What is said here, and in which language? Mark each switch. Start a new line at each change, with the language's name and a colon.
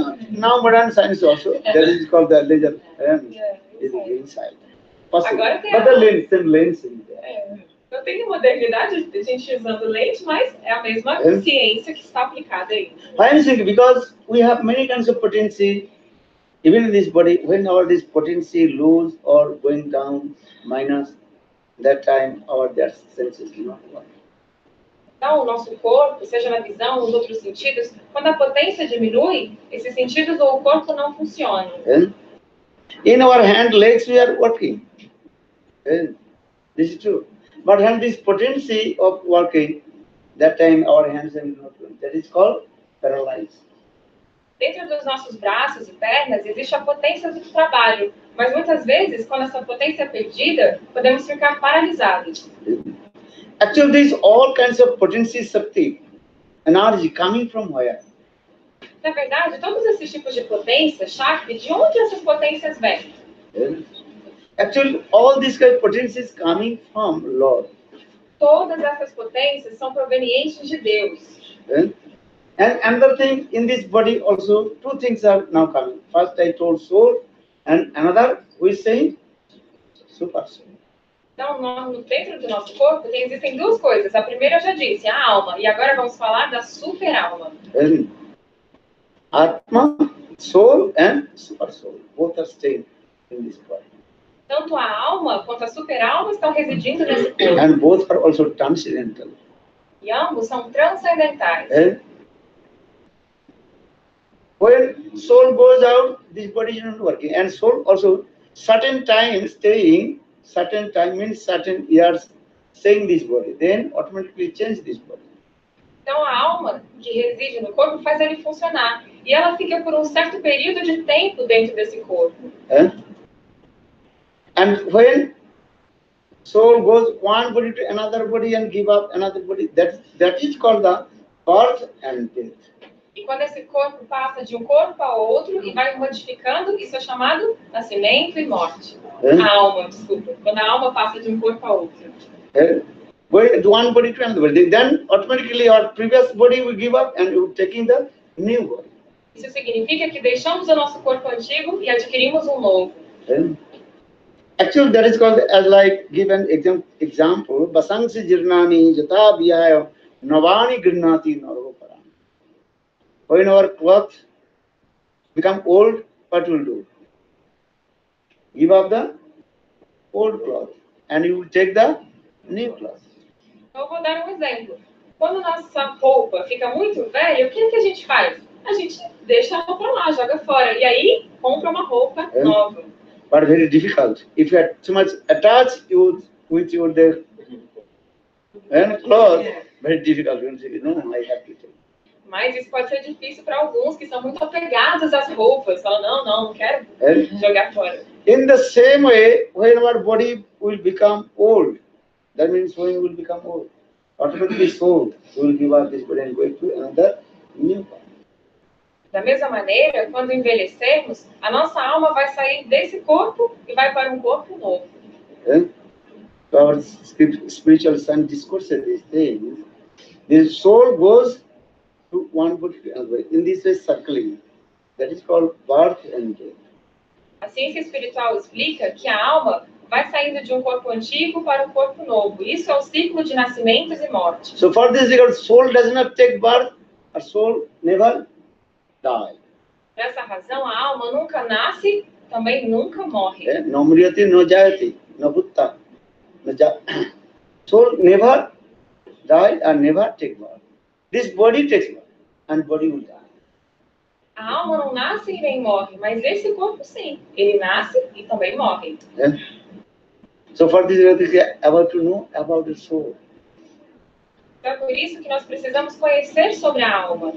English: now modern science also, that is called the laser lens, is inside. Possible.
Portuguese: Agora tem
English: But the lens, same lens in there.
Portuguese: Então tem modernidade de gente usando lente, mas é a mesma ciência que está aplicada aí.
English: Why I'm saying? Because we have many kinds of potency, even in this body, when our this potency lose or going down, minus, that time our that senses do not work.
Portuguese: Então, o nosso corpo, seja na visão ou nos outros sentidos, quando a potência diminui, esses sentidos ou o corpo não funcionam.
English: And in our hand, legs, we are working. And this is true. But when this potency of working, that time our hands are not working. That is called paralyzed.
Portuguese: Dentro dos nossos braços e pernas existe a potência do trabalho, mas muitas vezes, quando essa potência é perdida, podemos ficar paralisados.
English: Actually, there is all kinds of potency Shakti, energy coming from where?
Portuguese: Na verdade, todos esses tipos de potência, Shakti, de onde essas potências vêm?
English: Actually, all these kind of potencies coming from Lord.
Portuguese: Todas essas potências são provenientes de Deus.
English: And another thing, in this body also, two things are now coming. First I told soul, and another we say super soul.
Portuguese: Então, dentro do nosso corpo, existem duas coisas. A primeira eu já disse, a alma. E agora vamos falar da super-alma.
English: Atma, soul and super soul. Both are staying in this body.
Portuguese: Tanto a alma quanto a super-alma estão residindo nesse corpo.
English: And both are also transcendental.
Portuguese: E ambos são transcendentais.
English: When soul goes out, this body is not working. And soul also, certain time staying, certain time means certain years staying this body. Then automatically change this body.
Portuguese: Então, a alma que reside no corpo faz ele funcionar. E ela fica por um certo período de tempo dentro desse corpo.
English: And when soul goes one body to another body and give up another body, that is called the birth and death.
Portuguese: E quando esse corpo passa de um corpo a outro e vai modificando, isso é chamado nascimento e morte. A alma, desculpa. Quando a alma passa de um corpo a outro.
English: Going to one body to another body, then automatically our previous body will give up and we will taking the new body.
Portuguese: Isso significa que deixamos o nosso corpo antigo e adquirimos um novo.
English: Actually, that is called, as like given example,
Sanskrit: Basangsi Jirnani Jata Biyaya Navani Grinati Narvaparam.
English: When our clothes become old, what will do? Give up the old cloth and you will take the new cloth.
Portuguese: Então, eu vou dar um exemplo. Quando nossa roupa fica muito velha, o que a gente faz? A gente deixa a roupa lá, joga fora. E aí, compra uma roupa nova.
English: But very difficult. If you are too much attached with your clothes, very difficult. You say, no, I have to take.
Portuguese: Mas isso pode ser difícil para alguns que são muito apegados às roupas. Falam, não quero jogar fora.
English: In the same way, when our body will become old, that means when we will become old, automatically soul will give up this body and go to another new body.
Portuguese: Da mesma maneira, quando envelhecermos, a nossa alma vai sair desse corpo e vai para um corpo novo.
English: So our spiritual son discourses these things. The soul goes to one body to another. In this way, circling. That is called birth and death.
Portuguese: A ciência espiritual explica que a alma vai saindo de um corpo antigo para um corpo novo. Isso é o ciclo de nascimentos e mortes.
English: So for this regard, soul does not take birth, a soul never die.
Portuguese: Por essa razão, a alma nunca nasce, também nunca morre.
Sanskrit: No mriyati, no jayati, no bhutta.
English: Soul never die and never take birth. This body takes birth and body will die.
Portuguese: A alma não nasce e nem morre, mas esse corpo sim. Ele nasce e também morre.
English: Yeah? So for this, we are about to know about the soul.
Portuguese: Então é por isso que nós precisamos conhecer sobre a alma.